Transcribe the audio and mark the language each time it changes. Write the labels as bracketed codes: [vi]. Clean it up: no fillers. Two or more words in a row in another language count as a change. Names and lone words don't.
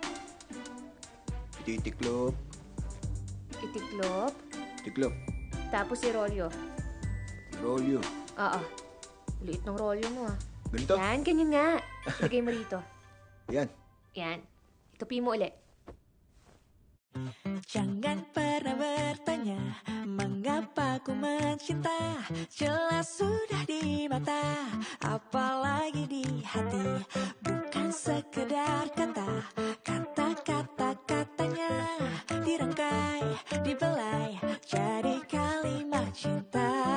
[tl] Titiklop. Itiklop, Tiklop. tapos i-rolyo. Rolyo. Oo. Liit ng rolyo mo ah. Ganito? Yan, ganyan nga. Ilagay mo rito. Yan. Yan. Itupi mo ulit. [id] Jangan pernah bertanya mengapa ku mencinta. Jelas sudah di mata, apalagi di hati. Bukan sekedar kata, kata-kata katanya dirangkai, dibelai jadi kalimat cinta.